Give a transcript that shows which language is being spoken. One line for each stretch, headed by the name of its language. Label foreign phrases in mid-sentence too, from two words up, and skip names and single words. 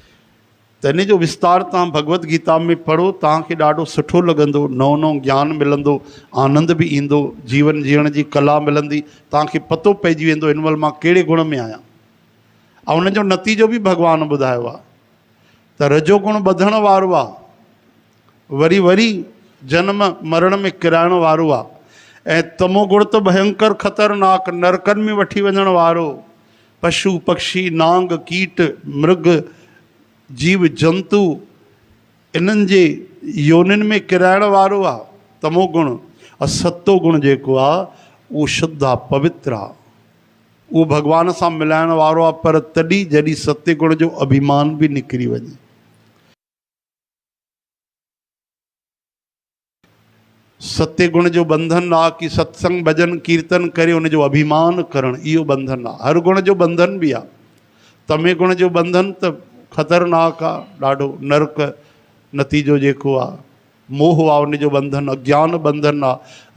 Sindhi: त त इन जो विस्तार तव्हां भगवत गीता में पढ़ो, तव्हांखे ॾाढो सुठो लॻंदो, नओं नओं ज्ञान मिलंदो, आनंद बि ईंदो, जीवन जीअण जी कला मिलंदी, तव्हांखे पतो पइजी वेंदो हिन महिल मां कहिड़े गुण में आहियां। ऐं उनजो नतीजो बि भॻवानु ॿुधायो आहे त रजोगुण ॿधण वारो आहे, वरी वरी जनम मरण में किराइण वारो आहे, ऐं तमोगुण त भयंकर ख़तरनाक नरकनि में वठी वञण वारो, पशु पक्षी नांग कीट मृग जीव जंतु इन्हनि जे योनिनि में किराइण वारो आहे तमोगुण। ऐं सतो गुण जेको आहे उहो शुद्ध आहे, पवित्र आहे, उहो भॻवान सां मिलाइण वारो आहे, पर तॾहिं जॾहिं सत्य गुण जो अभिमान बि निकिरी वञे। सत्य गुण जो बंधन आहे कि सत्संग भजन कीर्तन करे उनजो अभिमान करणु, इहो बंधन आहे। हर गुण जो बंधन बि आहे, तमे गुण जो बंधन त ख़तरनाक आहे, ॾाढो नरक नतीजो जेको आहे, मोह आहे उनजो बंधन, अज्ञान बंधन आहे।